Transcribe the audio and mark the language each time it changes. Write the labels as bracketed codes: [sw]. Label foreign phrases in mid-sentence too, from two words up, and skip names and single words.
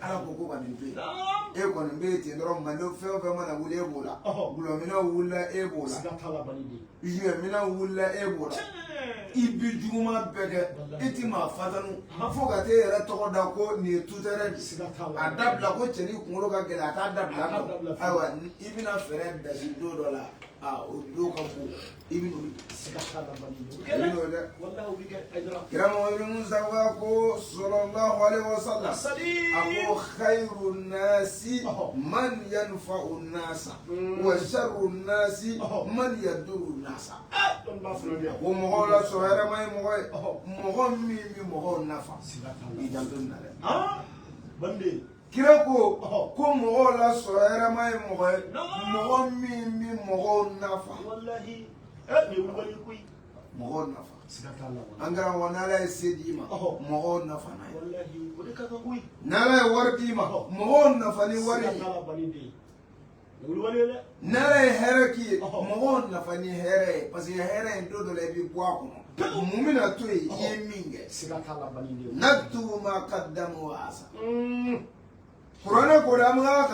[bm] ala ko ka nin to yen e kɔni bɛ yen ten dɔrɔn manden fɛn o fɛn mana wuli e b'o la gulɔminɛw wulila e b'o la juillet minɛnw wulila e b'o la ibi juguma bɛɛ kɛ i ti maa fatanu fo ka t'e yɛrɛ tɔgɔ da ko nin ye tutɛrɛ de a dabila ko cɛni kunkolo ka gɛlɛn a t'a dabila ayiwa i bɛna fɛɛrɛ dasi don dɔ la o don ka bon i bɛ n'o dɛ kira Muhamadu Musa ko [ar] صلى الله عليه وسلم [bm] a ko [ar] خير الناس من ينفع الناس وشر الناس من يضر الناس [bm] ko mɔgɔw la sɔrɔ hɛrɛ ma ye mɔgɔ ye mɔgɔ min bɛ mɔgɔw nafa i janto nin na dɛ kira ko mɔgɔw la sɔrɔ hɛrɛ ma ye mɔgɔ ye mɔgɔ min bɛ mɔgɔw nafa mɔgɔw nafa an kɛra wa n'ala ye se d'i ma mɔgɔw nafa n'a ye n'ala ye wari d'i ma mɔgɔw nafa ni wari ye n'ala ye hɛrɛ k'i ye mɔgɔw nafa ni hɛrɛ ye [fr] parce que [bm] hɛrɛ in don dɔ la i bɛ bɔ a kɔnɔ mun bɛna to yen i ye min kɛ [ar] نكتب ما قدموا [bm] wa asa kuranɛ ko de an bɛ